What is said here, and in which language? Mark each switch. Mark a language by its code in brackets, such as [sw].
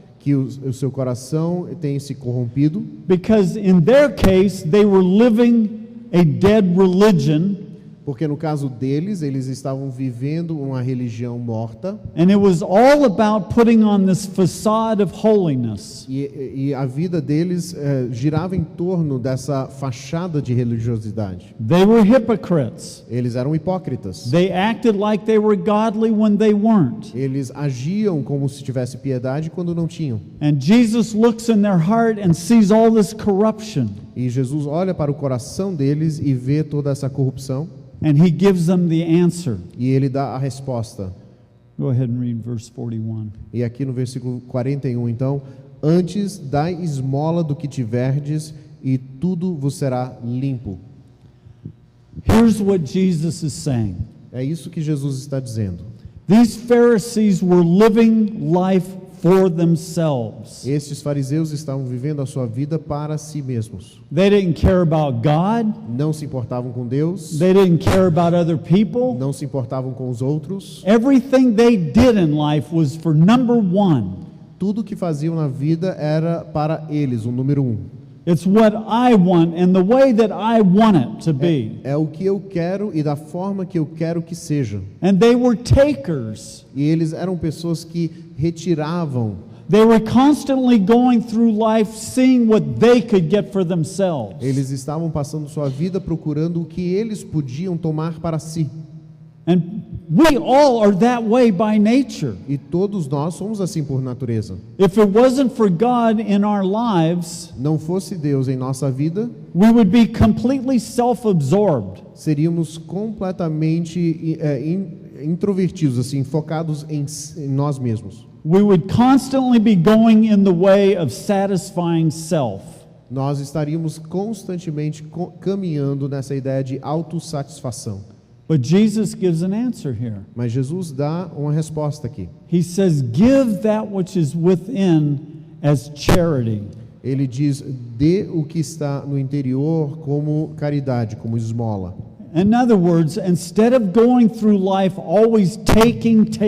[pt] Que o seu coração tem se corrompido, [en] Because in their case, they were living a dead religion. [pt] porque no caso deles, eles estavam vivendo uma religião morta. [en] And it was all about putting on this facade of holiness. [pt] E a vida deles girava em torno dessa fachada de religiosidade. [en] They were hypocrites. [pt] Eles eram hipócritas. [en] They acted like they were godly when they weren't. [pt] Eles agiam como se tivesse piedade quando não tinham. [en] And Jesus looks in their heart and sees all this corruption. [pt] E Jesus olha para o coração deles e vê toda essa corrupção. [en] And he gives them the answer. [pt] E ele dá a resposta. [en] Go ahead and read verse 41. [pt] E aqui no versículo 41, então: Antes dai esmola do que tiverdes, e tudo vos será limpo. [en] Here's what Jesus is saying. [pt] É isso que Jesus está dizendo. [en] These Pharisees were living life for themselves. [pt] Estes fariseus estavam vivendo a sua vida para si mesmos. [en] They didn't care about God. [pt] Não se importavam com Deus, [en] They didn't care about other people. [pt] não se importavam com os outros. [en] Everything they did in life was for number one. [pt] Tudo que faziam na vida era para eles, o número um. [en] It's what I want and the way that I want it to be. [pt] É o que eu quero e da forma que eu quero que seja. [en] And they were takers. [pt] E eles eram pessoas que retiravam. [en] They were constantly going through life seeing what they could get for themselves. [pt] Eles estavam passando sua vida procurando o que eles podiam tomar para si. [en] And we all are that way by nature. [pt] E todos nós somos assim por natureza. [en] If it wasn't for God in our lives, [pt] Não fosse Deus em nossa vida, [en] we would be completely self-absorbed. [pt] seríamos completamente introvertidos, assim, focados em nós mesmos. [en] We would constantly be going in the way of satisfying self. [pt] Nós estaríamos constantemente caminhando nessa ideia de autossatisfação. [en] But Jesus gives an answer here. [pt] Mas Jesus dá uma resposta aqui. [en] He says, "Give that which is within as charity." [pt] Ele diz: dê o que está no interior como caridade, como esmola. [en] In other words, instead of going through life always taking,